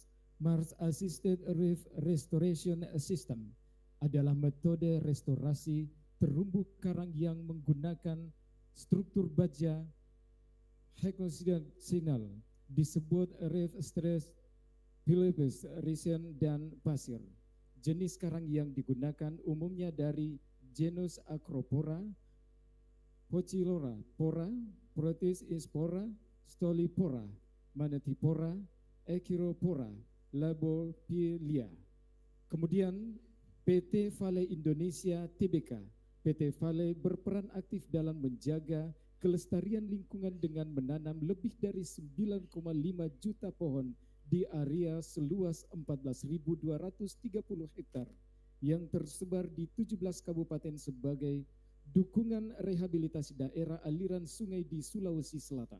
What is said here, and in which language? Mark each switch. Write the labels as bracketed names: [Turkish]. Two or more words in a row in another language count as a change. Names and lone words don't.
[Indonesian] Mars Assisted Reef Restoration System adalah metode restorasi terumbu karang yang menggunakan struktur baja hexagonal disebut reef stress, pilipes, resin, dan pasir. Jenis karang yang digunakan umumnya dari genus Acropora, Pochilora pora, Protis ispora, Stolipora, Manatipora, Echiropora, Labopilia. Kemudian PT Vale Indonesia Tbk. PT Vale berperan aktif dalam menjaga kelestarian lingkungan dengan menanam lebih dari 9,5 juta pohon di area seluas 14.230 hektar yang tersebar di 17 kabupaten sebagai dukungan rehabilitasi daerah aliran sungai di Sulawesi Selatan.